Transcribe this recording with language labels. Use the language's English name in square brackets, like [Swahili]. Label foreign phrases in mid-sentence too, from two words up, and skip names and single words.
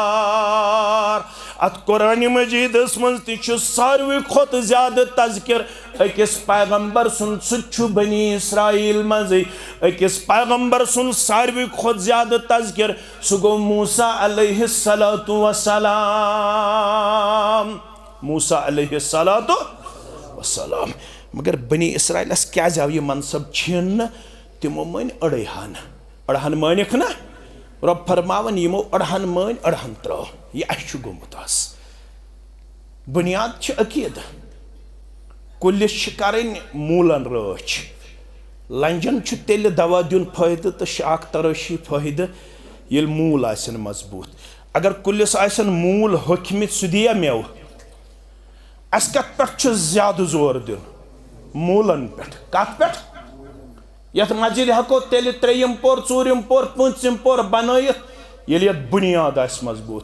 [Kashmiri] अत कुरान मजीद मज सारवी खोत ज्यादा तज़किर अकिस पैगंबर सुन सु बनी इसराइल मज। अकिस पैगंबर सुन सारवी खोत ज्यादा तज़किर सु गो मूसा [Arabic] عليه الصلاة والسلام. موسى عليه الصلاة والسلام. [Kashmiri] मगर बनी इसराइल क्या जाव ये मनसब छीन, तिमो मन अड़हन मानिक ना। रब फरमावन यमो अड़हन मान अड़हन त्रो, यह अश गोमुत। बुनियाद अकीद, कुलिस करन मूलन रच, लंजन तेल दवा दिन फायदे तो शाख तरशी फायदे ये मूल आसन मजबूत। अगर कुलिस आसन मूल होखमित सह दिया मेव। अस कत पे ज्यादा जोर दिन? मूलन पे। कत पे? यथ मजिद हको तेल 3यम पोर 4यम पोर 5यम पोर बनयत ये बुनियाद आस मजबूत।